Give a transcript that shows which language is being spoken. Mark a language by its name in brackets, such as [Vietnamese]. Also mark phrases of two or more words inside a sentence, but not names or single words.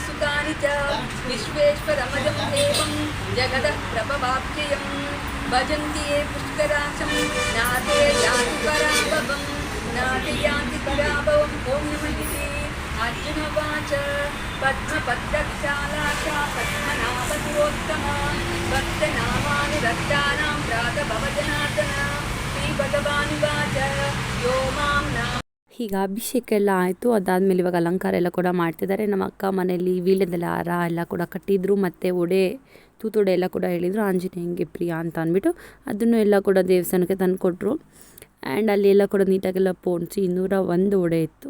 [Sanskrit] सुखानि च विश्वेश्वरमजं देवं जगतः प्रभवाप्ययम् भजन्ति ये पुष्कराशं नाते यान्ति पराभवं नाते यान्ति पराभवम् ॐ नमः अर्जुनवाच पद्मपत्रविशालाक्षा पद्मनाभपुरोत्तमा भक्तनामानुरक्तानां प्रातभवजनार्दन श्रीभगवानुवाच यो मां नाम [Kannada] ಈಗ ಅಭಿಷೇಕ ಎಲ್ಲ ಆಯಿತು. ಅದಾದಮೇಲೆ ಇವಾಗ ಅಲಂಕಾರ ಎಲ್ಲ ಕೂಡ ಮಾಡ್ತಿದ್ದಾರೆ. ನಮ್ಮ ಅಕ್ಕ ಮನೇಲಿ ವೀಳ್ಯದೆಲೆ ಹಾರ ಎಲ್ಲ ಕೂಡ ಕಟ್ಟಿದ್ರು, ಮತ್ತು ಒಡೆ ತೂತೊಡೆ ಎಲ್ಲ ಕೂಡ ಹೇಳಿದರು ಆಂಜನೇಯಂಗೆ ಪ್ರಿಯ ಅಂತ ಅಂದ್ಬಿಟ್ಟು ಅದನ್ನು ಎಲ್ಲ ಕೂಡ ದೇವಸ್ಥಾನಕ್ಕೆ ತಂದು ಕೊಟ್ಟರು. ಆ್ಯಂಡ್ ಅಲ್ಲಿ ಎಲ್ಲ ಕೂಡ ನೀಟಾಗೆಲ್ಲ ಪೋಣಿಸಿ 201 ಒಡೆ ಇತ್ತು.